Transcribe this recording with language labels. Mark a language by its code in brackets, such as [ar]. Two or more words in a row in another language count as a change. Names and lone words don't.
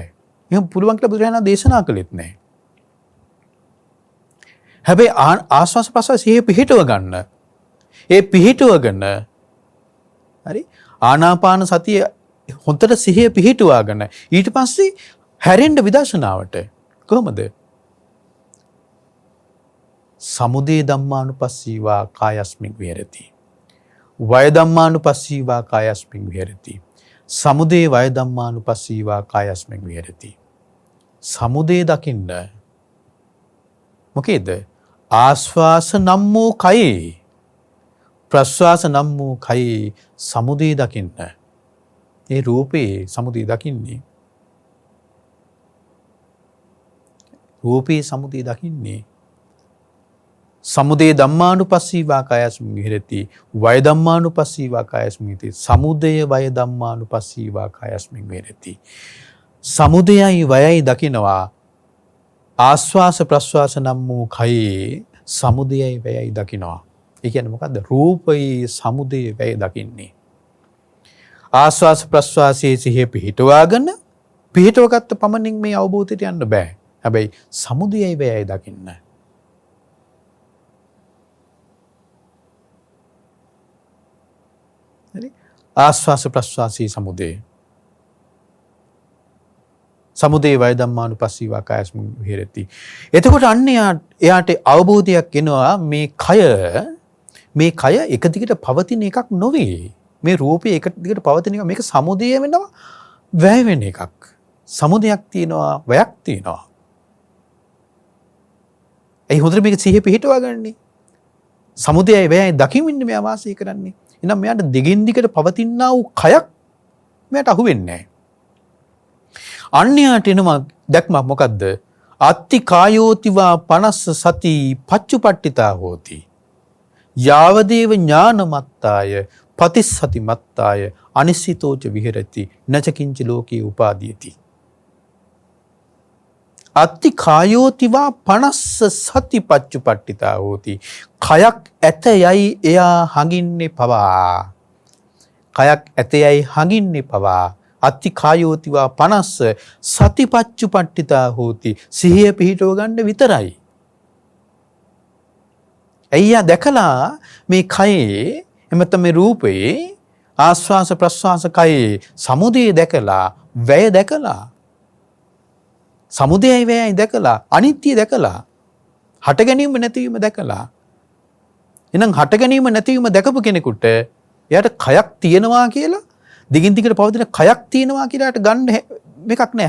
[si] එහෙනම් පුළුවන් කියලා බුදුරජාණන් දේශනා කළෙත් නෑ. හැබැයි ආස්වාස ප්‍රස්වාස සිහිය පිහිටව ගන්න. ඒ පිහිටවගෙන හරි ආනාපාන සතිය හොඳට සිහිය පිහිටුවාගෙන ඊට පස්සේ හැරෙන්න විදර්ශනාවට කොහොමද? [pi] සමුදය ධම්මානුපස්සීවා කායස්මින් විහෙරති. වය ධම්මානුපස්සීවා කායස්මින් විහෙරති. සමුදය වය ධම්මානුපස්සීවා කායස්මින් විහෙරති. [si] සමුදය දකින්න මොකේද? ආස්වාස නම් වූ කයේ ප්‍රස්වාස නම් වූ කයේ සමුදය දකින්න. ඒ රූපේ සමුදය දකින්නේ. රූපේ සමුදය දකින්නේ. [pi] සමුදය ධම්මානුපස්සීවා කායස්මින් විහෙරති. වය ධම්මානුපස්සීවා කායස්මින් විහෙරති. සමුදය වය ධම්මානුපස්සීවා කායස්මින් විහෙරති. [si] සමුදයයි වයයි දකිනවා ආස්වාස ප්‍රස්වාස නම් වූ කයේ සමුදයයි වයයි දකිනවා. ඒ කියන්නේ මොකද්ද? රූපයේ සමුදය වය දකින්නේ. ආස්වාස ප්‍රස්වාසයේ සිහිය පිහිටවාගෙන පිහිටවගත්ත පමණින් මේ අවබෝධයට යන්න බෑ. හැබැයි සමුදයයි වයයි දකින්න. හරි? ආස්වාස ප්‍රස්වාසයේ සමුදය. [pi] සමුදය වය ධම්මානුපස්සීවා කායස්මින් විහෙරති. [si] එතකොට අන්න එයාට අවබෝධයක් එනවා මේ කය එක දිගට පවතින එකක් නොවේ. මේ රූපය එක දිගට පවතින එක මේක සමුදය වෙනවා වැය වෙන එකක්. සමුදයක් තියෙනවා වයක් තියෙනවා. ඒ හොඳට මේක සිහිය පිහිටවා ගන්නනේ. සමුදයයි වැයයි දකිමින් මෙයා වාසය කරන්නේ. එහෙනම් මෙයාට දිගින් දිගට පවතිනා වූ කයක් මෙයාට අහු වෙන්නේ නැහැ. අන්‍යයට එනවා දැක්මක් මොකද්ද? [pi] අත්ති කායෝතිවා පනස්ස සති පච්චුපට්ඨිතා හෝති. යාවදේව ඥානමත්තාය පතිස්සති මත්තාය අනිශ්චිතෝච විහෙරති නචකින්ච ලෝකේ උපාදීයති. අත්ති කායෝතිවා 50 සති පච්චුපට්ඨිතා හෝති. [si] කයක් ඇත යයි එයා හඟින්නේ පවා. කයක් ඇත යයි හඟින්නේ පවා. [pi] අත්ති කායෝතිවා 50 සති පච්චුපට්ඨිතා හෝති. [si] සිහිය පිහිටව ගන්න විතරයි. අයියා දැකලා මේ කයේ එමෙත මේ රූපේ ආස්වාස ප්‍රස්වාස කයේ සමුදය දැකලා වැය දැකලා සමුදයයි වැයයි දැකලා අනිත්‍ය දැකලා හට ගැනීම නැතිවීම දැකලා එහෙනම් හට ගැනීම නැතිවීම දැකපු කෙනෙකුට එයාට කයක් තියෙනවා කියලා දිගින් දිගට පවතින කයක් තියෙනවා කියලාට ගන්න මේකක් නැහැ.